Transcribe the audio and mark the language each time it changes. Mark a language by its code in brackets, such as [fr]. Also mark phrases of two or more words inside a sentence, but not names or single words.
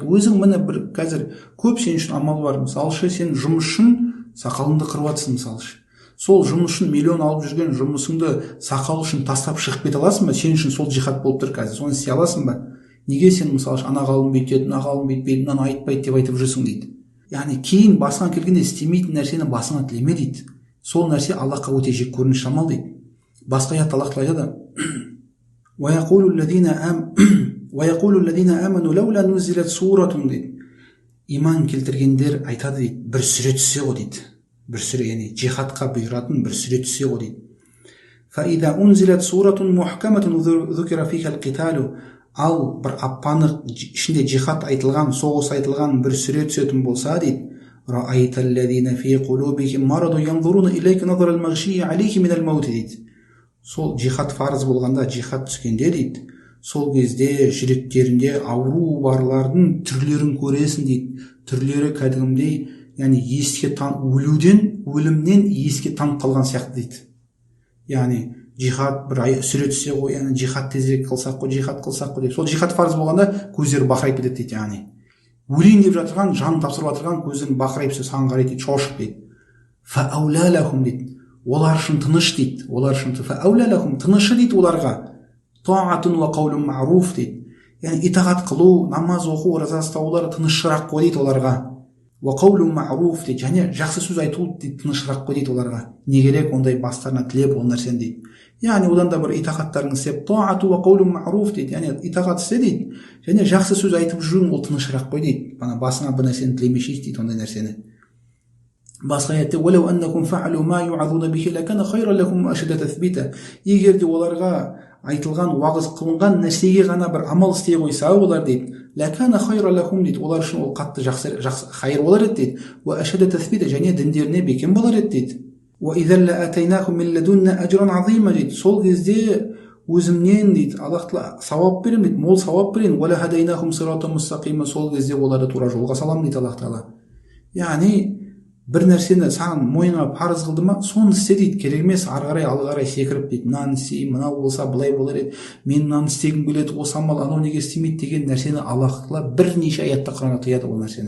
[kk] Өзің міне бір қазір көп сен үшін амал бар. Мысалы сен жұмыс үшін сақалыңды қырып жатсың, мысалы сол жұмыс үшін миллион алып жүрген жұмысыңды сақал үшін тастап шығып кете аласың ба? Сен үшін сол жихад болып тұр қазір, соны істей аласың ба? Неге сен мысалы ана ғалым бүйтеді, мына ғалым бүйтпейді, мынаны айтпайды деп айтып жүрсің дейді. Яғни кейін басыңа келгенде істемейтін нәрсені басыңа тілеме дейді. Сол нәрсе Аллахқа өте жек көрініш амал дейді. Басқа аятта Аллах айтады: [ar] وَيَقُولُ الَّذِينَ آمَنُوا لَوْلَا نُزِّلَتْ سُورَةٌ дейді. [kk] Иман келтіргендер айтады дейді, бір сүре түссе ғой дейді. Бір сүре, яғни жихадқа бұйыратын бір сүре түссе ғой дейді. [ar] فَإِذَا أُنزِلَتْ سُورَةٌ مُحْكَمَةٌ ذُكِرَ فِيهَا الْقِتَالُ, [kk] ал бір аппанық ішінде жихад айтылған, соғыс айтылған бір сүре түсетін болса дейді, [ar] رَأَيْتَ الَّذِينَ فِي قُلُوبِهِمْ مَرَضٌ يَنظُرُونَ إِلَيْكَ نَظْرَ الْمَغْشِيِّ عَلَيْهِ مِنَ الْمَوْتِ дейді. [kk] Сол жихад фарыз болғанда, жихад түскенде дейді, сол кезде жүректерінде ауру барлардың түрлерін көресің дейді. Түрлері кәдімгідей, яғни өлімнен еске танып қалған сияқты дейді. Яғни жихад бір сүре түссе ғой, яғни жихад тезірек қылсақ қой, жихад қылсақ қой деп. Сол жихад фарыз болғанда көздері бақырайып кетеді дейді. Яғни өлейін деп жатырған, жанын тапсырып жатырған көздерін бақырайып саған қарайды дейді, шошып дейді. [ar] فَأَوْلَى لَهُمْ [kk] дейді. Олар үшін тыныш дейді. Олар үшін тынышы дейді оларға. [ar] طاعة وقول معروف [kk] дейді. Яғни итағат қылу, намаз оқу, ораза ұстаулары тынышырақ қой дейді оларға. [ar] وقول معروف дейді. [kk] Және жақсы сөз айту дейді, тынышырақ қой дейді оларға. Не керек ондай бастарына тілеп ол нәрсені дейді. Яғни одан да бір итағаттарың істеп, [ar] طاعة وقول معروف дейді. [kk] Яғни итағат істе дейді. Және жақсы сөз айтып жүруің ол тынышырақ қой дейді. Басыңа бір нәрсені тілемешейсің дейді ондай нәрсені. Басқа аятта [ar] وَلَوْ أَنَّكُمْ فَعَلُوا مَا يُوعَظُونَ بِهِ لَكَانَ خَيْرًا لَكُمْ وَأَشَدَّ تَثْبِيتًا. [kk] Егер де оларға айтылған, уағыз қылынған нәрсеге ғана бір амал істей қойса олар дейді, [ar] لَكَانَ خَيْرًا لَكُمْ [kk] дейді, олар үшін ол қатты жақсы хайыр болар еді дейді. [ar] وَأَشَدَّ تَثْبِيتًا, [kk] және діндеріне бекем болар еді дейді. [ar] وَإِذًا لَأَتَيْنَاهُمْ مِنْ لَدُنَّا أَجْرًا عَظِيمًا дейді. [kk] Сол кезде өзімнен дейді, Аллах тағала сауап беремін дейді, мол сауап берейін. [ar] وَلَهَدَيْنَاهُمْ صِرَاطًا مُسْتَقِيمًا, [kk] сол кезде оларды тура жолға саламын дейді Аллах тағала. Яғни бір нәрсені саған мойныңа парыз қылды ма, соны істе дейді. Керек емес ары қарай алға қарай секіріп дейді, мынаны істеймін, мынау болса былай болар еді, мен мынаны істегім келеді, осы амал анау неге істемейді деген нәрсені Аллах тағала бірнеше аятта Құранда тыяды ол нәрсені.